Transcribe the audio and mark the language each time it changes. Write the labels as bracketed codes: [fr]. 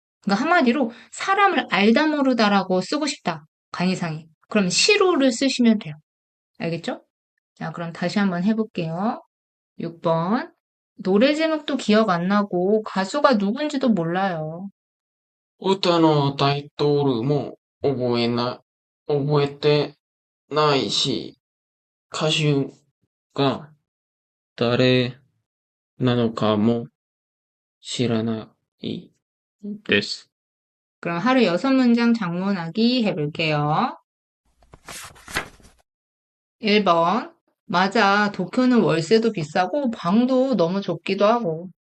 [ko] 그러니까 한마디로 사람을 알다 모르다라고 쓰고 싶다. 간이상이. 그럼 시로를 쓰시면 돼요. 알겠죠? 자, 그럼 다시 한번 해볼게요. 6번. 노래 제목도 기억 안 나고 가수가 누군지도 몰라요. [ja] 歌のタイトルも覚えてないし、歌手が誰なのかも知らないです。 [ko] 그럼 하루 6문장 장문하기 해볼게요. 1번. 맞아. 도쿄는 월세도 비싸고 방도 너무 좁기도 하고.